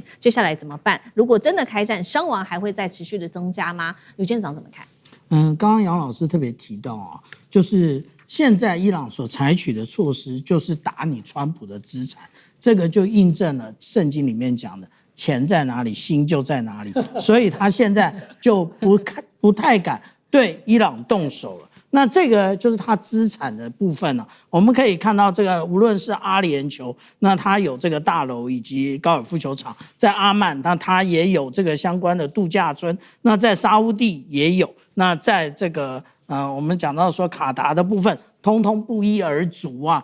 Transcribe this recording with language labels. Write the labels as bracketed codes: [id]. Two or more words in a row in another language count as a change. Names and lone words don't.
[zh] 接下來怎麼辦？如果真的開戰，傷亡還會再持續的增加嗎？呂艦長怎麼看？剛剛楊老師特別提到啊，就是現在伊朗所採取的措施就是打你川普的資產，這個就印證了聖經裡面講的錢在哪裡，心就在哪裡，所以他現在就不太敢對伊朗動手了。那這個就是他資產的部分了。我們可以看到，這個無論是阿聯酋，那他有這個大樓以及高爾夫球場，在阿曼，那他也有這個相關的度假村，那在沙烏地也有，那在這個我們講到說卡達的部分，通通不一而足啊。